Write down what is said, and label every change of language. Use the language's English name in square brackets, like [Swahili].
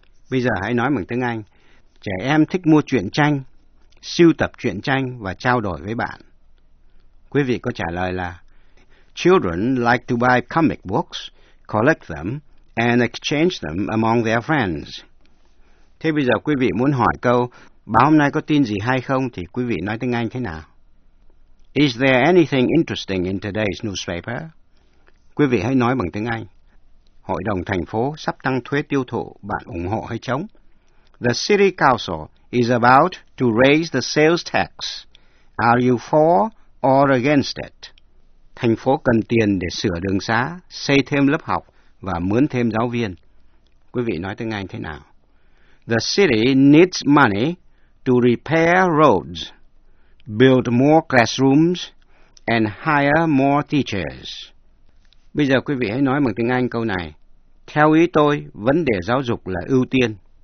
[Vietnamese] Bây giờ hãy nói bằng tiếng Anh. Trẻ em thích mua truyện tranh, sưu tập truyện tranh và trao đổi với bạn. Quý vị có trả lời là [English] Children like to buy comic books, collect them, and exchange them among their friends. [Vietnamese] Thế bây giờ quý vị muốn hỏi câu, báo hôm nay có tin gì hay không, thì quý vị nói tiếng Anh thế nào? [English] Is there anything interesting in today's newspaper? [Vietnamese] Quý vị hãy nói bằng tiếng Anh. Hội đồng thành phố sắp tăng thuế tiêu thụ, bạn ủng hộ hay chống? [English] The city council is about to raise the sales tax. Are you for or against it? [Vietnamese] Thành phố cần tiền để sửa đường xá, xây thêm lớp học và mướn thêm giáo viên. Quý vị nói tiếng Anh thế nào? [English] The city needs money to repair roads. Build more classrooms and hire more teachers. [Vietnamese] Bây giờ quý vị hãy nói bằng tiếng Anh câu này. Theo ý tôi, vấn đề giáo dục là ưu tiên.